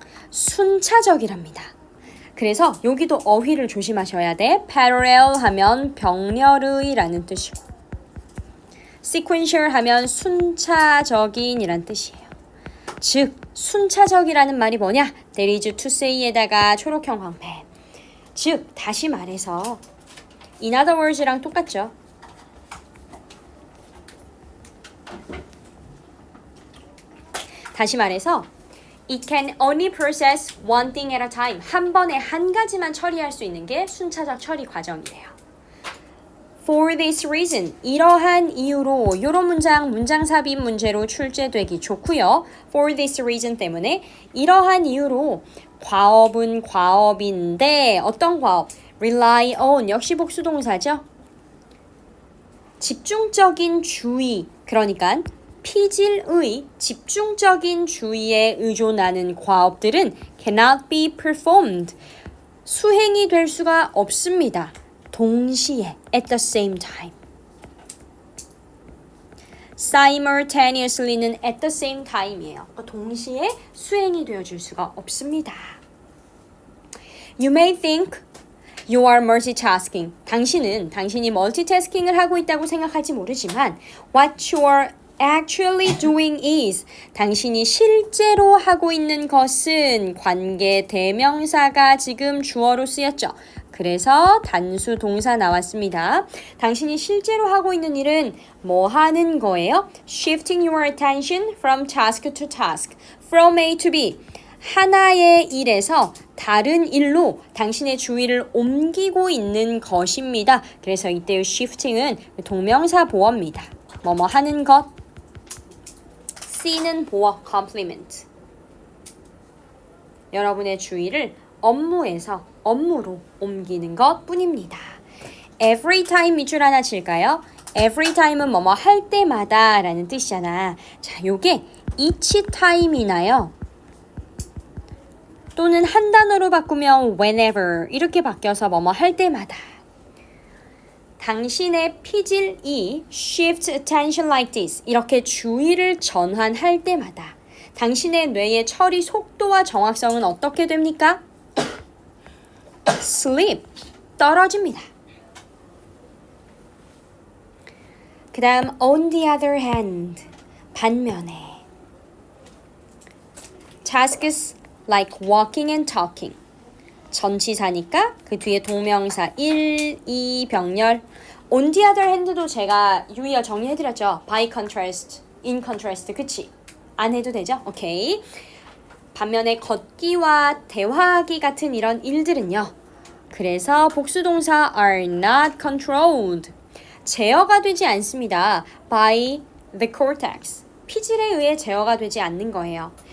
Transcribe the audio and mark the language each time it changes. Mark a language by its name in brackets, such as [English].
[Korean] 순차적이랍니다. 그래서 여기도 어휘를 조심하셔야 돼. parallel 하면 병렬의라는 뜻이고 sequential 하면 순차적인이란 뜻이에요. 즉 순차적이라는 말이 뭐냐? [English] There is to say에다가 [Korean] 초록형 광패. 즉 다시 말해서 [English] in other words [Korean] 랑 똑같죠. 다시 말해서 [English] It can only process one thing at a time. [Korean] 한 번에 한 가지만 처리할 수 있는 게 순차적 처리 과정이래요. [English] For this reason, [Korean] 이러한 이유로 이런 문장 삽입 문제로 출제되기 좋고요. [English] For this reason [Korean] 때문에 이러한 이유로 과업은 과업인데 어떤 과업? Rely on 역시 복수동사죠. 집중적인 주의 그러니까 피질의 집중적인 주의에 의존하는 과업들은 [English] cannot be performed [Korean] 수행이 될 수가 없습니다. 동시에 [English] at the same time. simultaneously는 at the same time이에요. [Korean] 동시에 수행이 되어줄 수가 없습니다. [English] You may think you are multitasking. [Korean] 당신이 멀티태스킹을 하고 있다고 생각할지 모르지만 [English] what you are actually doing is [Korean] 당신이 실제로 하고 있는 것은 관계 대명사가 지금 주어로 쓰였죠. 그래서 단수 동사 나왔습니다. 당신이 실제로 하고 있는 일은 뭐 하는 거예요? [English] Shifting your attention from task to task, from A to B. [Korean] 하나의 일에서 다른 일로 당신의 주의를 옮기고 있는 것입니다. 그래서 이때의 shifting은 동명사 보어입니다. 뭐뭐 하는 것. C는 보어, complement. 여러분의 주의를 업무에서 업무로 옮기는 것 뿐입니다. Every time 밑줄 하나 칠까요? Every time은 뭐뭐 할 때마다 라는 뜻이잖아. 자, 요게 each time이나요? 또는 한 단어로 바꾸면 whenever 이렇게 바뀌어서 뭐뭐 할 때마다. 당신의 피질이 [English] shift attention like this [Korean] 이렇게 주의를 전환할 때마다 당신의 뇌의 처리 속도와 정확성은 어떻게 됩니까? Sleep 떨어집니다. 그 다음 [English] on the other hand 반면에 tasks like walking and talking [Korean] 전치사니까 그 뒤에 동명사 1, 2 병렬 on the other hand도 제가 유의어 정리해드렸죠. [English] by contrast, in contrast 그치? [Korean] 안 해도 되죠? 오케이. 반면에 걷기와 대화하기 같은 이런 일들은요. 그래서 복수동사 [English] are not controlled [Korean] 제어가 되지 않습니다. [English] by the cortex [Korean] 피질에 의해 제어가 되지 않는 거예요.